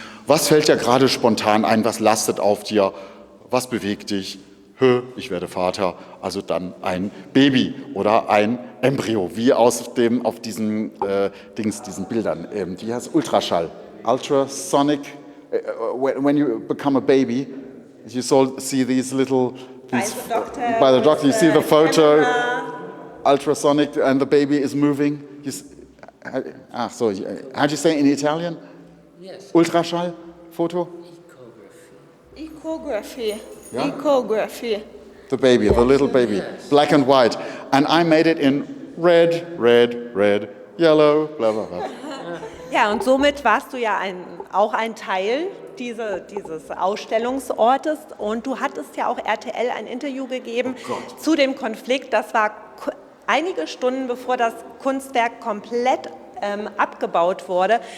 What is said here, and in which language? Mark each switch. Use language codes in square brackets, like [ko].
[de] Was fällt dir gerade spontan ein, was lastet auf dir, was bewegt dich? Ich werde Vater, also dann ein Baby oder ein Embryo, wie auf diesen diesen Bildern. Die heißt Ultraschall, Ultrasonic. [en] When you become a baby, you see these little. By the doctor, you see the photo. Ultrasonic, and the baby is moving. How do you say in Italian? Yes. [de] Ultraschall, Foto. [en] Ecography. Yeah? Ecography. The baby, the little baby, black and white. And I made it in red, yellow, blah, blah, blah. [de] Ja, und somit warst du ja auch ein Teil dieses Ausstellungsortes und du hattest ja auch RTL ein Interview gegeben zu dem Konflikt. Das war einige Stunden bevor das Kunstwerk komplett abgebaut wurde.